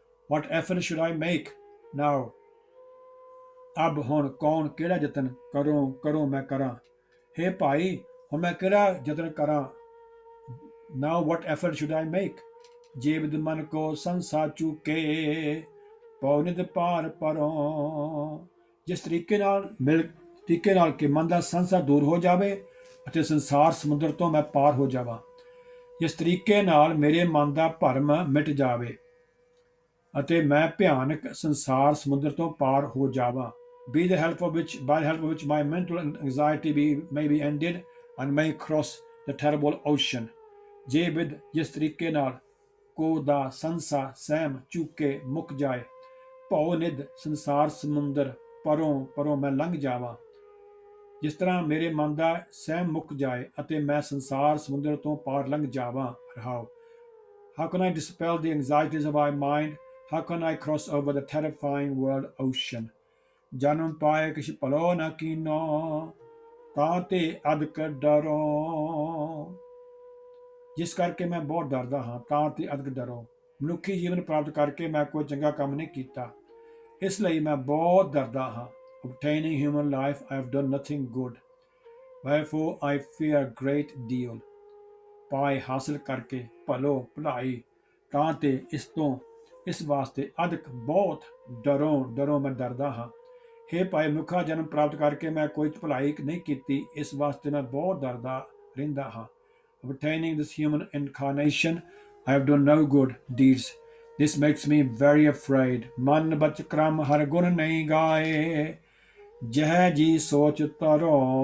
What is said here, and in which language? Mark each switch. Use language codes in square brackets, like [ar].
[en] What effort should I make now? [pa] ਅਬ ਹੁਣ ਕੌਣ ਕਿਹੜਾ ਯਤਨ ਕਰੋ ਮੈਂ ਕਰਾਂ। हे ਭਾਈ, ਹੁਣ ਮੈਂ ਕਿਹੜਾ ਯਤਨ ਕਰਾਂ? [en] Now what effort should I make? [pa] ਜੇ ਵਿਦ ਮਨ ਕੋ ਸੰਸਾ ਚੁਕੇ ਪਉ ਨਿਤ ਪਾਰ ਪਰੋਂ। ਜਿਸ ਤਰੀਕੇ ਨਾਲ ਕਿ ਮਨ ਦਾ ਸੰਸਾ ਦੂਰ ਹੋ ਜਾਵੇ ਅਤੇ ਸੰਸਾਰ ਸਮੁੰਦਰ ਤੋਂ ਮੈਂ ਪਾਰ ਹੋ ਜਾਵਾਂ। ਜਿਸ ਤਰੀਕੇ ਨਾਲ ਮੇਰੇ ਮਨ ਦਾ ਭਰਮ ਮਿਟ ਜਾਵੇ ਅਤੇ ਮੈਂ ਭਿਆਨਕ ਸੰਸਾਰ ਸਮੁੰਦਰ ਤੋਂ ਪਾਰ ਹੋ ਜਾਵਾਂ। [en] by the help of which my mental anxiety may be ended and may cross the terrible ocean। [pa] ਜੇ ਬਿਦ ਜਿਸ ਤਰੀਕੇ ਨਾਲ ਕੋ ਦਾ ਸੰਸਾ ਸਹਿਮ ਚੁੱਕ ਕੇ ਮੁੱਕ ਜਾਏ, ਭਉ ਨਿਧ ਸੰਸਾਰ ਸਮੁੰਦਰ ਪਰੋਂ ਪਰੋਂ ਮੈਂ ਲੰਘ ਜਾਵਾਂ। ਜਿਸ ਤਰ੍ਹਾਂ ਮੇਰੇ ਮਨ ਦਾ ਸਹਿਮ ਮੁੱਕ ਜਾਏ ਅਤੇ ਮੈਂ ਸੰਸਾਰ ਸਮੁੰਦਰ ਤੋਂ ਪਾਰ ਲੰਘ ਜਾਵਾਂ। [en] ਰਹਾਉ। How can I dispel the anxieties of my mind? How can I cross over the terrifying world ocean? [pa] ਜਨਮ ਪਾਏ ਕਿਛ ਭਲੋ ਨ ਕੀਨੋ, ਤਾਂ ਤੇ ਅਦਕ ਡਰੋ। ਜਿਸ ਕਰਕੇ ਮੈਂ ਬਹੁਤ ਡਰਦਾ ਹਾਂ, ਤਾਂ ਤੇ ਅਦਕ ਡਰੋ। ਮਨੁੱਖੀ ਜੀਵਨ ਪ੍ਰਾਪਤ ਕਰਕੇ ਮੈਂ ਕੋਈ ਚੰਗਾ ਕੰਮ ਨਹੀਂ ਕੀਤਾ, ਇਸ ਲਈ ਮੈਂ ਬਹੁਤ ਡਰਦਾ ਹਾਂ। [en] Obtaining human life, I have done nothing good, wherefore I fear a great deal। [pa] ਪਾਏ ਹਾਸਲ ਕਰਕੇ ਭਲੋ ਭਲਾਈ, ਤਾਂ ਤੇ ਇਸ ਵਾਸਤੇ ਅਦਕ ਬਹੁਤ ਡਰੋਂ ਮੈਂ ਡਰਦਾ ਹਾਂ। ਹੇ ਭਾਈ ਮਨੁੱਖਾ ਜਨਮ ਪ੍ਰਾਪਤ ਕਰਕੇ ਮੈਂ ਕੋਈ ਭਲਾਈ ਨਹੀਂ ਕੀਤੀ, ਇਸ ਵਾਸਤੇ ਮੈਂ ਬਹੁਤ ਡਰਦਾ ਰਹਿੰਦਾ ਹਾਂ। [en] Obtaining this human incarnation, I have done no good deeds. This makes me very afraid। [pa] ਮਨ ਬਚ ਕਰਮ ਹਰ ਗੁਣ ਨਹੀਂ ਗਾਏ, ਜਹ ਜੀ ਸੋਚ ਤਰੋ।